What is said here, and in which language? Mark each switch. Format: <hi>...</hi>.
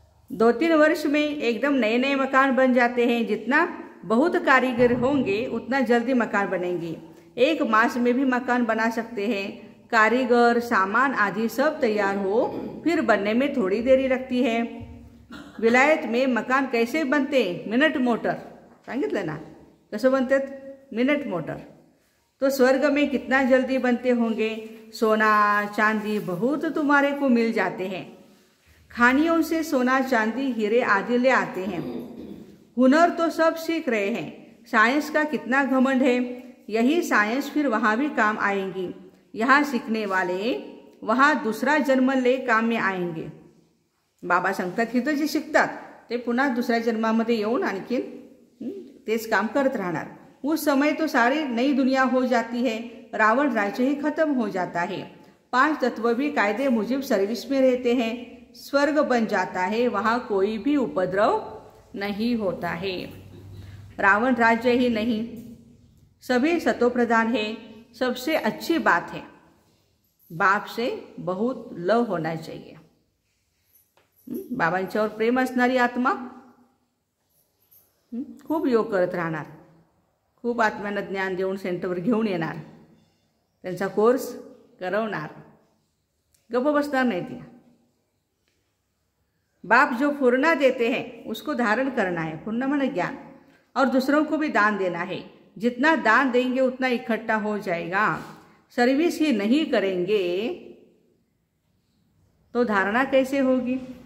<hi>2-3 वर्ष में एकदम नए नए मकान बन जाते हैं। जितना बहुत कारीगर होंगे उतना जल्दी मकान बनेंगे। 1 मास में भी मकान बना सकते हैं। कारीगर, सामान आदि सब तैयार हो फिर बनने में थोड़ी देरी लगती है। विलायत में मकान कैसे बनते?</hi> <mr>मिनट मोटर, सांगितलं ना कसं बनतात? Minute motor.</mr> <hi>तो स्वर्ग में कितना जल्दी बनते होंगे। सोना चांदी बहुत तुम्हारे को मिल जाते हैं। खानियों से सोना चांदी हीरे आदि ले आते हैं। हुनर तो सब सीख रहे हैं। साइंस का कितना घमंड है। यही साइंस फिर वहाँ भी काम आएंगी। यहाँ सीखने वाले वहाँ दूसरा जन्म ले काम में आएंगे।</hi> <mr>बाबा सांगतात इथं जे शिकतात ते पुन्हा दुसऱ्या जन्मामध्ये येऊन आणखीन तेच काम करत राहणार।</mr> <hi>उस समय तो सारी नई दुनिया हो जाती है। रावण राज्य ही खत्म हो जाता है। 5 तत्व भी कायदे मुजिब सर्विस में रहते हैं। स्वर्ग बन जाता है, वहाँ कोई भी उपद्रव नहीं होता है। रावण राज्य ही नहीं, सभी सतोप्रधान है। सबसे अच्छी बात है बाप से बहुत लव होना चाहिए।</hi> <mr>बाबांच्यावर प्रेम असणारी आत्मा खूप योग करत राहणार, खूप आत्म्यांना ज्ञान देऊन सेंटरवर घेऊन येणार, त्यांचा कोर्स करवणार, गप्प बसणार नाही ती।</mr> <hi>बाप जो फुरना देते हैं उसको धारण करना है। फुरना माने ज्ञान, और दूसरों को भी दान देना है। जितना दान देंगे उतना इकट्ठा हो जाएगा। सर्विस ही नहीं करेंगे तो धारणा कैसे होगी।</hi>